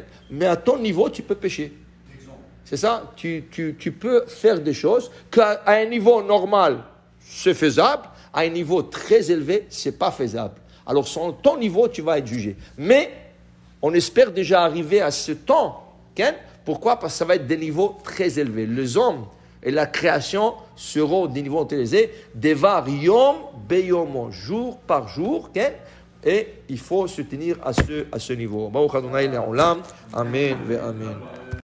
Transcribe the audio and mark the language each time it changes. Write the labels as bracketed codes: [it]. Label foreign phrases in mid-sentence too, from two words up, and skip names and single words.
[fr] Mais à ton niveau, tu peux pécher. C'est ça, tu peux faire des choses qu'à un niveau normal, c'est faisable, à un niveau très élevé, ce n'est pas faisable. Alors, sur ton niveau, tu vas être jugé. Mais, on espère déjà arriver à ce temps. Okay? Pourquoi? Parce que ça va être des niveaux très élevés. Les hommes et la création seront des niveaux très élevés. [he] דבר יום ביומו, [fr] jour par jour. Okay? Et il faut se tenir à ce niveau. [he] ברוך אדוני לעולם אמן ואמן.